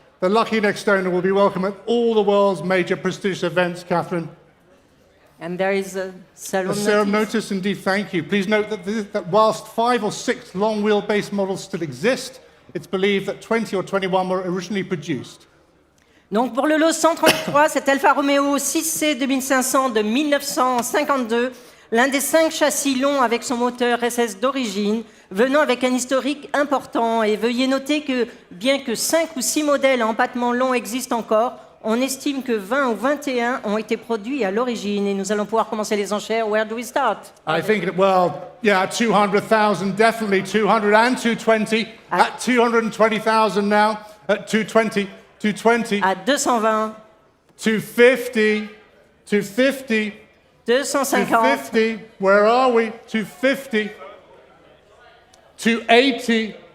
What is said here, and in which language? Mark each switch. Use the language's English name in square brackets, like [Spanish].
[English] The lucky next owner will be welcome at all the world's major prestigious events, Catherine. And there is a serum notice, indeed, thank you. Please note that whilst 5 or 6 long wheelbase models still exist, it's believed that 20 or 21 were originally produced. [French] Donc pour le lot 133, cet Alfa Romeo 6C 2500 de 1952, l'un des 5 châssis longs avec son moteur SS d'origine, venant avec un historique important. Et veuillez noter que bien que 5 ou 6 modèles à empattement long existent encore, on estime que 20 ou 21 ont été produits à l'origine. Et nous allons pouvoir commencer les enchères. [English] Where do we start? I think, well, yeah, 200,000, definitely 200 and 220. At 220,000 now, at 220. 220. [French] À 220. [English] 250. 250. 250. 250. Where are we? 250. 280.